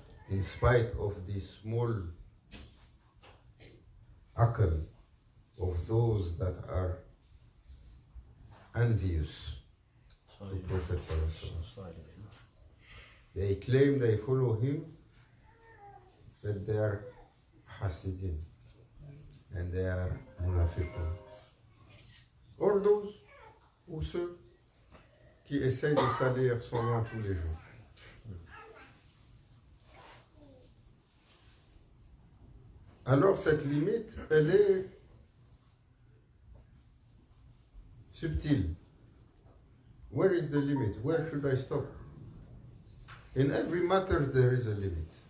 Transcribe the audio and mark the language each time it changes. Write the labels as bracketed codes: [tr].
[en] In spite of the small akal of those that are envious to Prophet ﷺ. They claim they follow him, but they are hasidin and they are munafiqun. Or those [fr] ou ceux qui essayent de salir son nom tous les jours. Alors cette limite, elle est subtile. [en] Where is the limit? Where should I stop? In every matter there is a limit.